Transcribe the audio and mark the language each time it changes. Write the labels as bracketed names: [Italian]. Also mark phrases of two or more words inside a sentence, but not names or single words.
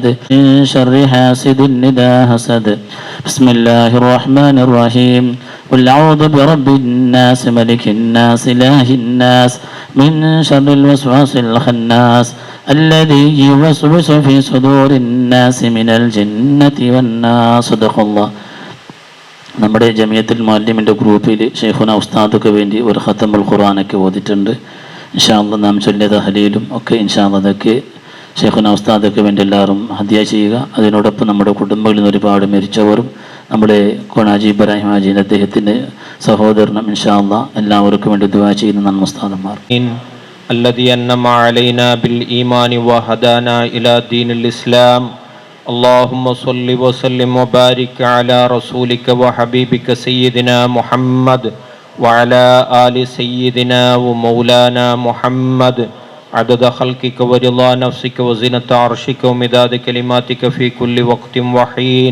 [Arabic] من شر حاسد إذا حسد. بسم الله الرحمن الرحيم. قل أعوذ برب الناس ملك الناس إله الناس من شر الوسواس الخناس الذي يوسوس في صدور الناس من الجنة والناس. صدق الله. [Malayalam] നമ്മുടെ ജമിയത്തുൽ മുഅല്ലിമിൻ്റെ ഗ്രൂപ്പിൽ ഷെയ്ഖുന ഉസ്താദൊക്കെ വേണ്ടി ഒരു ഖത്തമുൽ ഖുർആനൊക്കെ ഓതിയിട്ടുണ്ട്. [Arabic] إن شاء الله [Malayalam] നാം ചൊല്ലിയ തഹ്ലീലും ഒക്കെ [Arabic] إن شاء الله [Malayalam] അതൊക്കെ ഷെയ്ഖുന ഉസ്താദൊക്കെ വേണ്ടി എല്ലാവരും ഹദിയ ചെയ്യുക. അതിനോടൊപ്പം നമ്മുടെ കുടുംബങ്ങളിൽ നിന്ന് ഒരുപാട് മരിച്ചവരും നമ്മുടെ കോണാജി ഇബ്രാഹിം ഹാജിൻ്റെ അദ്ദേഹത്തിൻ്റെ സഹോദരനും [Arabic] إن شاء الله [Malayalam] എല്ലാവർക്കും വേണ്ടി ദുആ ചെയ്യുന്ന നന്മ ഉസ്താദന്മാർ. [Arabic] الذي أنعم علينا بالإيمان وهدانا إلى دين الإسلام. اللهم صل وسلم وبارك على رسولك وحبيبك سيدنا محمد وعلى آل سيدنا ومولانا محمد عدد خلقك ورضا نفسك وزنة عرشك ومداد كلماتك في كل وقت وحين.